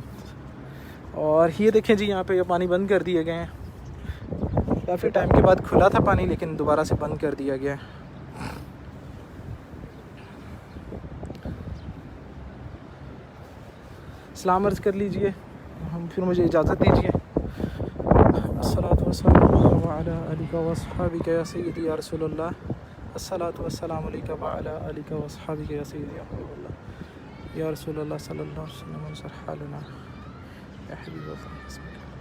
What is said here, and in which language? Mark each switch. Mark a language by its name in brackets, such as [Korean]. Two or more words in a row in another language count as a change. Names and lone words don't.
[Hindi] और ये देखें जी, यहाँ पे ये पानी बंद कर दिए गए हैं। काफ़ी टाइम के बाद खुला था पानी, लेकिन दोबारा से बंद कर दिया गया है। सलाम अर्ज़ कर लीजिए, हम फिर मुझे इजाज़त दीजिए। [Arabic] الصلاة والسلام على آلك و أصحابك يا سيدي يا رسول الله. الصلاة والسلام عليك و على آلك و أصحابك يا سيدي يا حبيب الله يا رسول الله صلى الله عليه وسلم. يا حبيب الله.